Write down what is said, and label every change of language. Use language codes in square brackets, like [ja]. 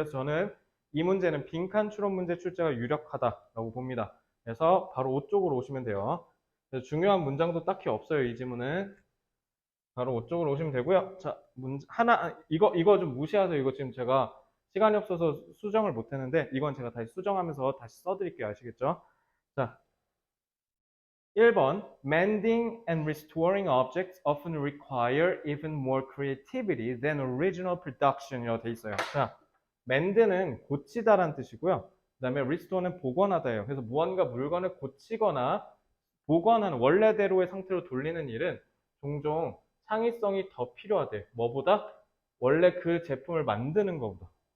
[ko] 그래서 저는 이 문제는 빈칸 추론 문제 출제가 유력하다라고 봅니다. 그래서 바로 5 쪽으로 오시면 돼요. 그래서 중요한 문장도 딱히 없어요. 이 지문은 바로 5 쪽으로 오시면 되고요. 자, 하나 이거 좀 무시하세요. 이거 지금 제가 시간이 없어서 수정을 못 했는데 이건 제가 다시 수정하면서 다시 써드릴게요. 아시겠죠? 자, 1번 [en] Mending and restoring objects often require even more creativity than original production이라고 [ko] 돼 있어요. 자, mend는 고치다라는 뜻이고요. 그 다음에 restore는 복원하다예요. 그래서 무언가 물건을 고치거나 복원하는 원래대로의 상태로 돌리는 일은 종종 창의성이 더 필요하대. 뭐보다? 원래 그 제품을 만드는 것보다.